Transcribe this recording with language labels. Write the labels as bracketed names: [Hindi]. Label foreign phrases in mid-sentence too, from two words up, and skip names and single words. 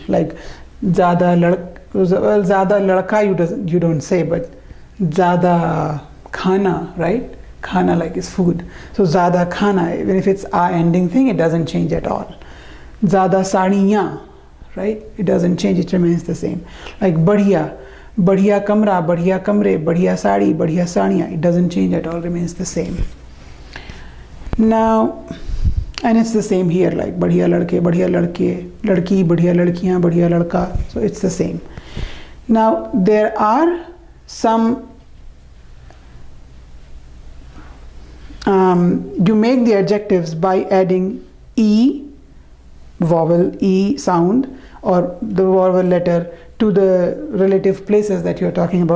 [English] Like [Hindi] ज़्यादा लड़का, [English] you don't say, but [Hindi] ज़्यादा खाना, [English] right? Khana, like, is food. So [Hindi] ज़्यादा खाना, [English] even if it's "a" ending thing, it doesn't change at all. [Hindi] ज़्यादा साड़ियाँ, right? [English] It doesn't change, it remains the same. [Hindi] Like बढ़िया, बढ़िया कमरा, बढ़िया कमरे, बढ़िया साड़ी, बढ़िया साड़ियाँ. [English] It doesn't change at all, remains the same. Now, And it's the same here, like [Hindi] बढ़िया लड़के, बढ़िया लड़के, लड़की, बढ़िया लड़कियाँ, बढ़िया लड़का. [English] So it's the same. Now there are some you make the adjectives by adding e vowel, e sound, or the vowel letter to the relative places that you're talking about.